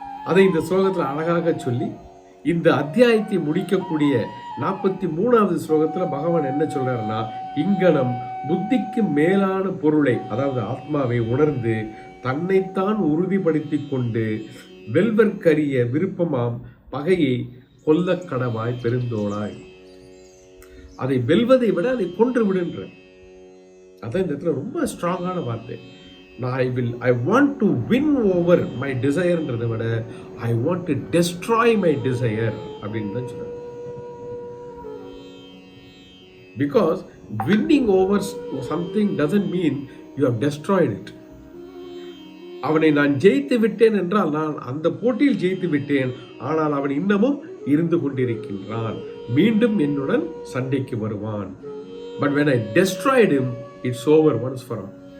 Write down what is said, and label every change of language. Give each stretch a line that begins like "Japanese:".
Tamil: அதை இந்த ஸ்லோகத்துல அழகாக சொல்லி இந்த அத்தியாயத்தை முடிக்கக்கூடிய 43வது ஸ்லோகத்துல பகவான் என்ன சொல்றாருன்னா, இங்கனம் புத்திக்கு மேலான பொருளை, அதாவது ஆத்மாவை உணர்ந்து தன்னைத்தான் உறுதிப்படுத்தி கொண்டு வெல்வர்க்கரிய விருப்பமாம் பகையை கொல்ல கடவாய் பெருந்தோளாய். அதை வெல்வதை விட அதை கொன்று விடுன்ற. அதான் இந்த இடத்துல ரொம்ப ஸ்ட்ராங்கான வார்த்தை.
English: I want to win over my desireன்றதை
Tamil: விட
English: I want to destroy my desire
Tamil: அப்படின்னு தான் சொல்றாரு.
English: Because winning over something doesn't mean you have destroyed it.
Tamil: அவனை நான் ஜெயித்து விட்டேன் என்றால் நான் அந்த போட்டியில் ஜெயித்து விட்டேன், ஆனால் அவன் இன்னமும் இருந்து கொண்டிருக்கின்றான், மீண்டும் என்னுடன் சண்டைக்கு வருவான்.
English: But when I destroyed him, it's over once for all.